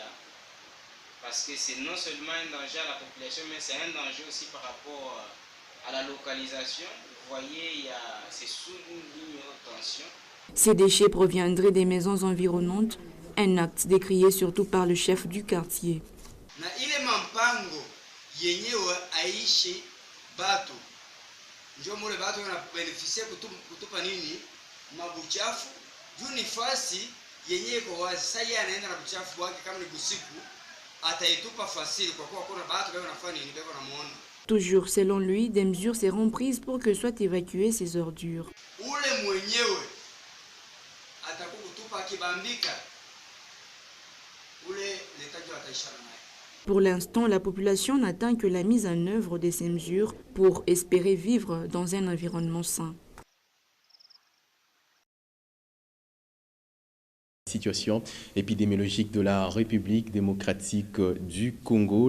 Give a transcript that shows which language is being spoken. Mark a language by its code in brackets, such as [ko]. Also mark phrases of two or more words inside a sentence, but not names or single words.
[fr] Parce que c'est non seulement un danger à la population, mais c'est un danger aussi par rapport à la localisation. Vous voyez, c'est sous une ligne haute tension. Ces déchets proviendraient des maisons environnantes, un acte décrié surtout par le chef du quartier. [sw] Na ile mampango yenyewe aishi batu ndio mule batu wana beneficia kutupa nini mabuchafu juu ni fasi yenye iko wazi. Sasa yeye anaenda na buchafu wake kama ni busiku ataitupa fasili kwa kuwa kuna watu wao wanafanya nini beko namuona. [fr] Toujours selon lui, des mesures seront prises pour que soient évacuées ces ordures. [sw] Ule mwenyewe atakukutupa kibambika. Ule letaji ataishana naye. [fr] Pour l'instant, la population n'attend que la mise en œuvre de ces mesures pour espérer vivre dans un environnement sain. Situation épidémiologique de la République démocratique du Congo.